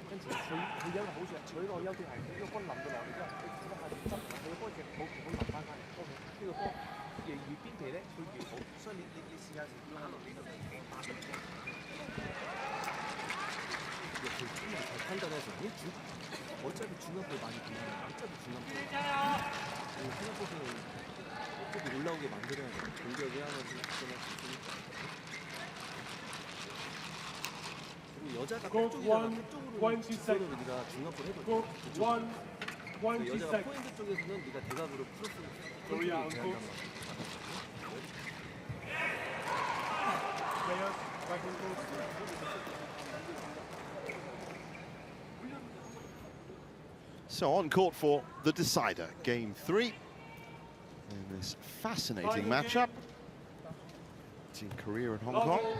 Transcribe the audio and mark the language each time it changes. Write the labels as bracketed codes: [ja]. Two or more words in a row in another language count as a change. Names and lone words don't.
[yue] 佢有一個好處係，佢個優點係呢個波冧到落嚟之後，你只不過係執佢個波隻好好冧翻翻嚟。呢個波越邊期咧，佢越好，所以你試下拉落呢度打出嚟。 [ko] 그 충분히 잘 판단해서 어차피 중간볼 많이 보면 어차피 중간볼 생각보다는 어차피 올라오게 만들어야 돼. 공격이 하나 그리고 여자가 끝쪽이잖아. 끝쪽으로 그거는 네가 중간볼 해도 돼. 여자가 포인트 쪽에서는 네가 대각으로 크로스를 대한단 말이야. [en] So on court for the decider, game 3 in this fascinating matchup between Korea and Hong Kong.